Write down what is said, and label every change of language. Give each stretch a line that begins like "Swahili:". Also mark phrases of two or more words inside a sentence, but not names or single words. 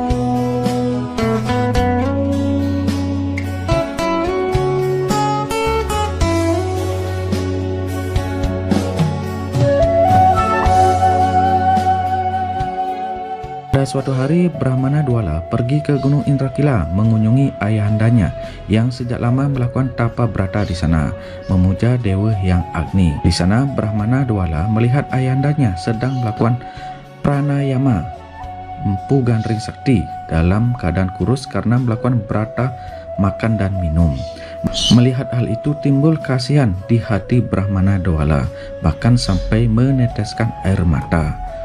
Indonesian: Pada suatu hari, Brahmana Dwala pergi ke Gunung Indrakila mengunjungi ayahandanya yang sejak lama melakukan tapa brata di sana, memuja Dewa Hyang Agni. Di sana, Brahmana Dwala melihat ayahandanya sedang melakukan pranayama, Empu Gandring Sakti, dalam keadaan kurus karena melakukan brata makan dan minum. Melihat hal itu timbul kasihan di hati Brahmana Dwala, bahkan sampai meneteskan air mata.